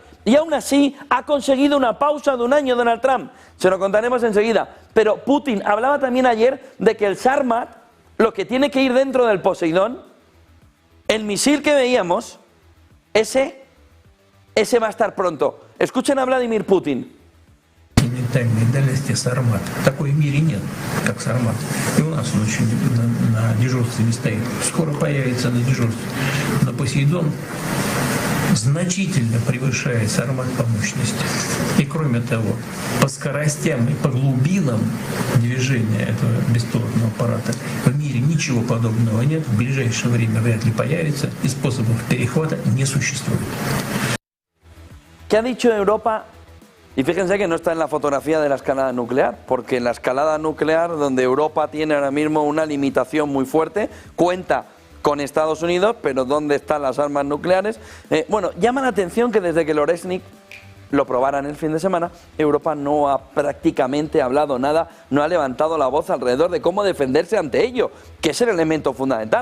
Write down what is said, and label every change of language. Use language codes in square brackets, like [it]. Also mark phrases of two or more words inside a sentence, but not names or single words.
[es] Y aún así ha conseguido una pausa de un año Donald Trump. Se lo contaremos enseguida. Pero Putin hablaba también ayer de que el Sarmat, lo que tiene que ir dentro del Poseidón, el misil que veíamos, ese va a estar pronto. Escuchen a Vladimir Putin. [ru] Ментальной дальности Сармат. Такой в мире нет, как Сармат. И у нас он еще на дежурстве не стоит. Скоро появится на дежурстве. Но Посейдон значительно превышает Сармат по мощности. И кроме того, по скоростям и по глубинам движения этого беспилотного аппарата в мире ничего подобного нет, в ближайшее время вряд ли появится, и способов перехвата не существует. [es] ¿Qué ha dicho Europa? Y fíjense que no está en la fotografía de la escalada nuclear, porque en la escalada nuclear, donde Europa tiene ahora mismo una limitación muy fuerte, cuenta con Estados Unidos, pero ¿dónde están las armas nucleares? Bueno, llama la atención que desde que el Oresnik lo probaran el fin de semana, Europa no ha prácticamente hablado nada, no ha levantado la voz alrededor de cómo defenderse ante ello, que es el elemento fundamental.